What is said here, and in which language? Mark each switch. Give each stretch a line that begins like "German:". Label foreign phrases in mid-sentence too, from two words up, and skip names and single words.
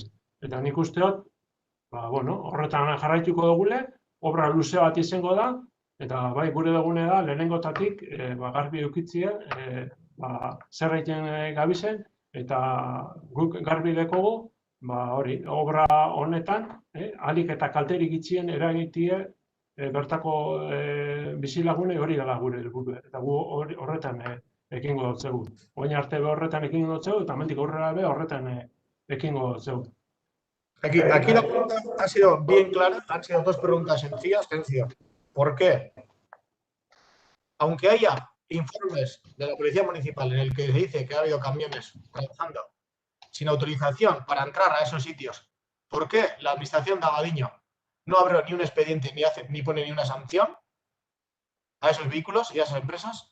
Basque: Eta nik usteot, horretan jarraituko dugule, obra luze bat izango da, eta bai gure dugune da, lehenengotatik garbi eukitzia, zer egiten gabizen, eta guk garbi dekogu, obra honetan, ahalik eta kalterik itxien eragitie bertako bizilagune hori dela gure helburua. Eta gu horretan ekingo dutzegu. Oin arte horretan ekingo dutzegu, eta mendik aurrera horretan ekingo dutzegu.
Spanish: Aquí la pregunta ha sido bien clara, han sido 2 preguntas sencillas. ¿Por qué? Aunque haya informes de la Policía Municipal en el que se dice que ha habido camiones trabajando sin autorización para entrar a esos sitios, ¿por qué la Administración de Abadiño no abre ni un expediente ni pone ni una sanción a esos vehículos y a esas empresas?